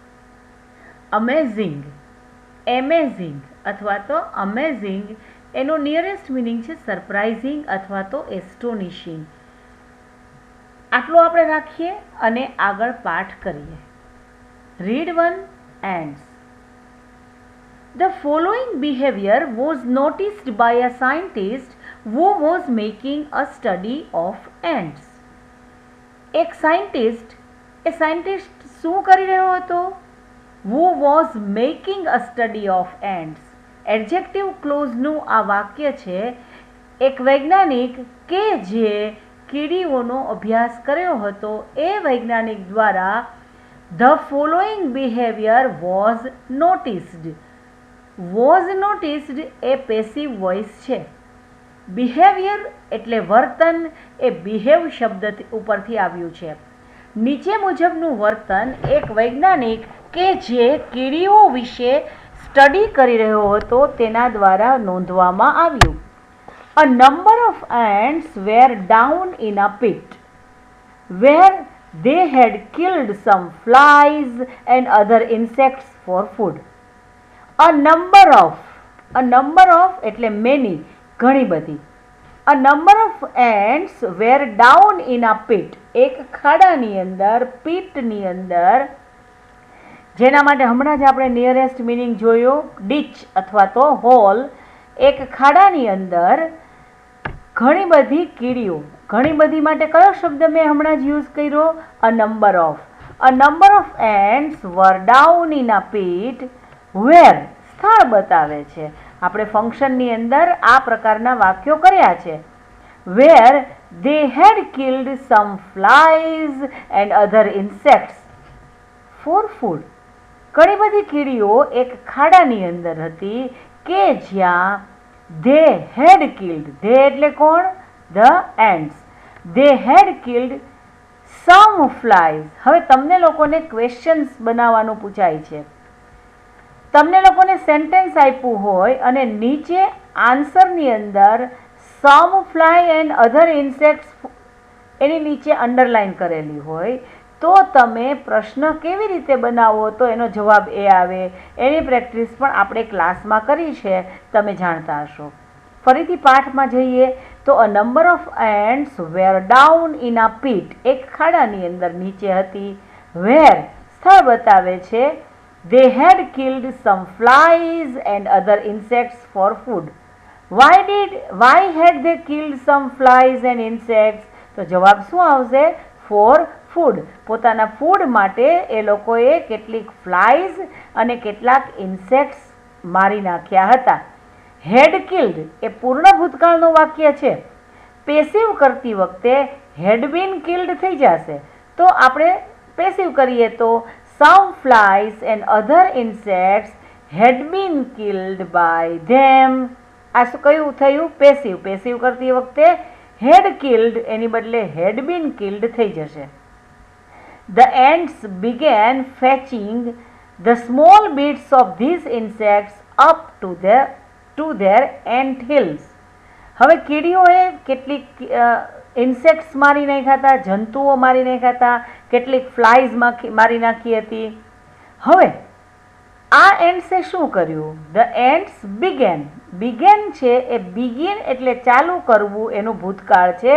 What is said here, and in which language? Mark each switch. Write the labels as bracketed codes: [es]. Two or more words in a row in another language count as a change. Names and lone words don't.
[en] amazing, amazing [gu] અથવા તો અમેઝિંગ એનો [en] nearest meaning [gu] છે સરપ્રાઇઝિંગ અથવા તો એસ્ટોનિશિંગ. આટલું આપણે રાખીએ અને આગળ પાઠ કરીએ. [en] read 1 ends. The following behavior was noticed by a scientist who was making a study of ants. [gu] એક સાયન્ટિસ્ટ શું કરી રહ્યો હતો? [en] Who was making a study of ants. adjective clauseનું [gu] આ વાક્ય છે. એક વૈજ્ઞાનિક કે જે કીડીઓનો અભ્યાસ કર્યો હતો, એ વૈજ્ઞાનિક દ્વારા [en] the following behavior was noticed. was noticed [gu] એ [en] passive voice [gu] છે. બિહેવિયર એટલે વર્તન, એ બિહેવ શબ્દ ઉપરથી આવ્યું છે. નીચે મુજબનું વર્તન એક વૈજ્ઞાનિક કે જે કીડીઓ વિશે સ્ટડી કરી રહ્યો હતો તેના દ્વારા નોંધવામાં આવ્યું. [en] A number of ants were down in a pit where they had killed some flies and other insects for food. A number of એટલે many, [gu] ઘણી બધી. [en] A number of ants were down in a pit, [gu] એક ખાડાની અંદર, પીટની અંદર, જેના માટે હમણાં જ આપણે [en] nearest meaning [gu] જોયો, ડીચ અથવા તો હોલ. એક ખાડાની અંદર ઘણી બધી કીડીઓ. ઘણી બધી માટે કયો શબ્દ મેં હમણાં જ યુઝ કર્યો? [en] a number of. a number of ants were down in a pit where, સ્થળ બતાવે છે. [gu] આપણે ફંક્શનની અંદર આ પ્રકારના વાક્યો કર્યા છે. [en] where they had killed some flies and other insects for food. [gu] ઘણી બધી કીડીઓ એક ખાડાની અંદર હતી કે જ્યાં [en] they had killed, [gu] they એટલે કોણ? [en] the ants. they had killed some flies. [gu] હવે તમને લોકોને ક્વેશ્ચન્સ બનાવવાનું પૂછાય છે. તમને લોકોને સેન્ટેન્સ આપ્યું હોય અને નીચે આન્સરની અંદર [en] some fly and other insects [gu] એની નીચે અંડરલાઈન કરેલી હોય, તો તમે પ્રશ્ન કેવી રીતે બનાવો તો એનો જવાબ એ આવે, એની પ્રેક્ટિસ પણ આપણે ક્લાસમાં કરી છે, તમે જાણતા હશો. ફરીથી પાઠમાં જઈએ તો [en] a number of ants were down in a pit, [gu] એક ખાડાની અંદર નીચે હતી. વેર, સ્થળ બતાવે છે. [en] They had killed some flies and other insects for food. Why had they killed some flies and insects? [gu] તો જવાબ શું આવશે? [en] For food. [gu] પોતાના ફૂડ માટે એ લોકોએ કેટલીક ફ્લાઇઝ અને કેટલાક ઇન્સેક્ટ્સ મારી નાખ્યા હતા. [en] had killed [gu] એ પૂર્ણ ભૂતકાળનું વાક્ય છે. પેસિવ કરતી વખતે [en] had been killed [gu] થઈ જશે. તો આપણે પેસિવ કરીએ તો [en] some flies and other insects had been killed by them. [gu] આ શું કયું થયું? પેસિવ. પેસિવ કરતી વખતે [en] had killed [gu] એની બદલે [en] had been killed [gu] થઈ જશે. [en] The ants began fetching the small bits of these insects up to their ant hills. [gu] હવે કીડીઓએ કેટલીક ઇન્સેક્ટ્સ મારી નાખ્યા હતા, જંતુઓ મારી નાખ્યા હતા, કેટલીક ફ્લાઇઝ મારી નાખી હતી. હવે આ એન્ટ્સે શું કર્યું? [en] the ants began [gu] છે એ બિગિન એટલે ચાલુ કરવું એનું ભૂતકાળ છે.